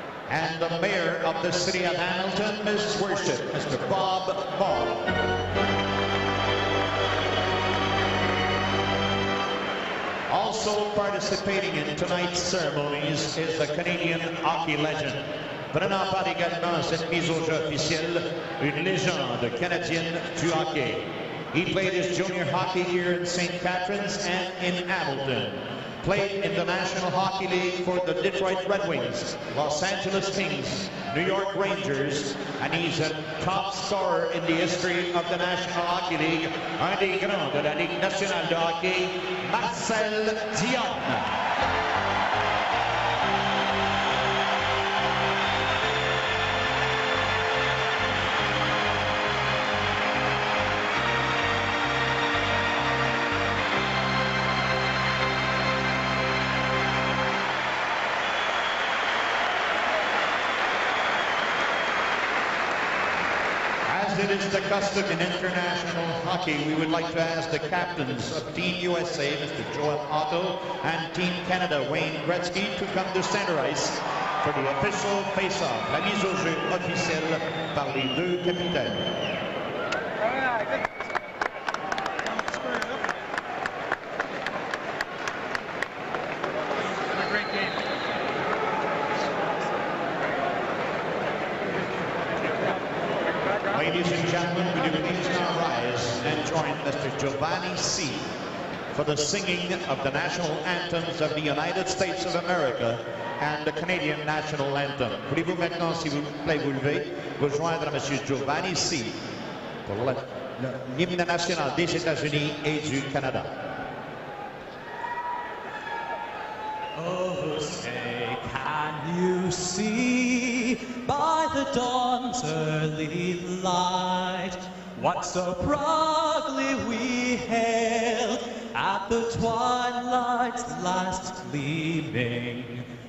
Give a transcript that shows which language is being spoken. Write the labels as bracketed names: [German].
[English] And the Mayor of the City of Hamilton, Ms. Worship, Mr. Bob Ball. Also participating in tonight's ceremonies is the Canadian hockey legend. [French] Prenant part également à cette mise au jeu officielle, une légende canadienne du hockey. [English] He played his junior hockey here in St. Catharines and in Hamilton. Played in the National Hockey League for the Detroit Red Wings, Los Angeles Kings, New York Rangers, and he's a top scorer in the history of the National Hockey League. [French] Un des grands de la Ligue nationale de hockey, Marcel Dionne. [English] It is the custom in international hockey. We would like to ask the captains of Team USA, Mr. Joel Otto, and Team Canada, Wayne Gretzky, to come to center ice for the official face-off. [French] La mise au jeu officielle par les deux capitaines. [English] Ladies and gentlemen, would you please now rise and join Mr. Giovanni C. for the singing of the national anthems of the United States of America and the Canadian national anthem. [French] Voulez-vous maintenant, s'il vous plaît, vous lever, rejoindre Monsieur Giovanni C. pour l'hymne national des États-Unis et du Canada. [English] Oh, say, can you see by the dawn's early light what so proudly we hailed at the twilight's last gleaming,